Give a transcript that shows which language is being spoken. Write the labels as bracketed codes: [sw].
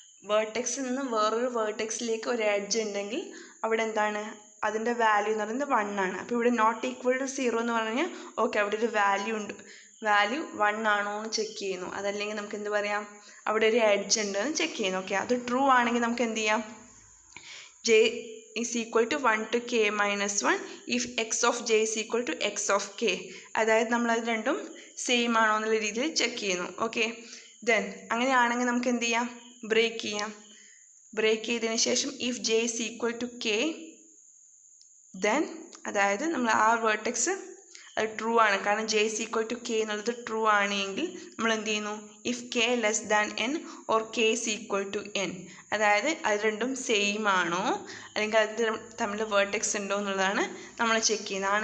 [ml] വേർട്ടെക്സിൽ നിന്ന് വേറൊരു വേർട്ടെക്സിലേക്ക് ഒരു എഡ്ജ് ഉണ്ടെങ്കിൽ അവിടെ എന്താണ് അതിൻ്റെ വാല്യൂ എന്ന് പറയുന്നത് 1 ആണ്. അപ്പോൾ ഇവിടെ നോട്ട് ഈക്വൽ ടു 0 എന്ന് പറഞ്ഞു കഴിഞ്ഞാൽ ഓക്കെ അവിടെ ഒരു വാല്യൂ ഉണ്ട്, വാല്യൂ 1 ആണോ എന്ന് ചെക്ക് ചെയ്യുന്നു. അതല്ലെങ്കിൽ നമുക്ക് എന്ത് പറയാം, അവിടെ ഒരു എഡ്ജ് ഉണ്ട് എന്ന് ചെക്ക് ചെയ്യുന്നു. ഓക്കെ, അത് ട്രൂ ആണെങ്കിൽ നമുക്ക് എന്ത് ചെയ്യാം, [en] j is equal to 1 to k minus 1 if x of j is equal to x of k. [ml] അതായത് നമ്മളത് രണ്ടും സെയിം ആണോ എന്നുള്ള രീതിയിൽ ചെക്ക് ചെയ്യുന്നു. ഓക്കെ, ദെൻ അങ്ങനെയാണെങ്കിൽ നമുക്ക് എന്ത് ചെയ്യാം, ബ്രേക്ക് ചെയ്യാം. ബ്രേക്ക് ചെയ്തതിന് ശേഷം [en] if j is equal to k, [ml] then അതായത് നമ്മൾ ആ വേർട്ടെക്സ് അത് ട്രൂ ആണ്, കാരണം j is equal to k എന്നുള്ളത് ട്രൂ ആണെങ്കിൽ നമ്മൾ എന്ത് ചെയ്യുന്നു, [en] ഇഫ് k less than n or k is equal to n, [ml] അതായത് അത് രണ്ടും സെയിം ആണോ അല്ലെങ്കിൽ അത് തമ്മിൽ വേർട്ടെക്സ് ഉണ്ടോ എന്നുള്ളതാണ് നമ്മൾ ചെക്ക് ചെയ്യുന്നത്.